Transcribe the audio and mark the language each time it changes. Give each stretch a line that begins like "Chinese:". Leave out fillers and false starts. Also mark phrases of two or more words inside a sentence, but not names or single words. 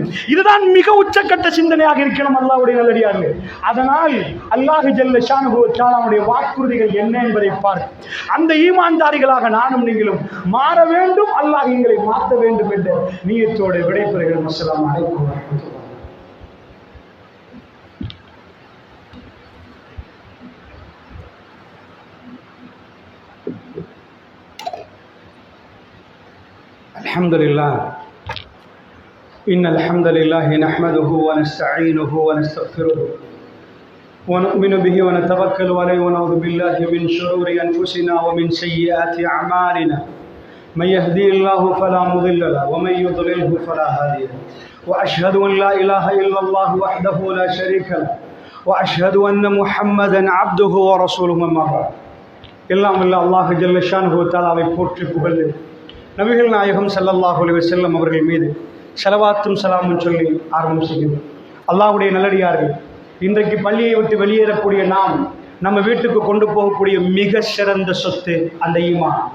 Tamil: இதுதான் மிக உச்சக்கட்ட சிந்தனையாக இருக்கணும் அல்லாஹ்வுடைய நல்லடியார்களே. அதனால்
Arabic: الله جل شأنه
Tamil: வ தஆலாவுடைய வாக்குறுதிகள் என்ன என்பதை பார்த்து அந்த ஈமான்தாரிகளாக நானும் நீங்களும் மாற வேண்டும். அல்லாஹ் எங்களை மாற்ற வேண்டும் என்ற நியத்தோடு விடைபெறுகிறோம்.
Arabic: السلام عليكم ورحمة الله. الحمد لله إن الحمد لله نحمده ونستعينه ونستغفره ونؤمن به ونتوكل عليه ونعوذ بالله من شرور أنفسنا ومن سيئات أعمالنا من يهدي الله فلا مضل له ومن يضلله فلا هادي له وأشهد أن لا إله إلا الله وحده لا شريك له وأشهد أن محمدا عبده ورسوله. أما بعد.
Tamil: எல்லாம் வல்ல
Arabic: الله جل شأنه
Tamil: வ தஆலாவை போற்றி புகழ்ந்து நபிகள் நாயகம்
Arabic: صلى الله عليه وسلم
Tamil: அவர்கள் மீது ஸலவாத்தும் ஸலாமும் சொல்லி ஆரம்பம் செய்கிறோம். அல்லாஹ்வுடைய நல்லடியார்கள், இன்றைக்கு பள்ளியை விட்டு வெளியேறக்கூடிய நாம் நம்ம வீட்டுக்கு கொண்டு போகக்கூடிய மிக சிறந்த சொத்து அந்த ஈமான்.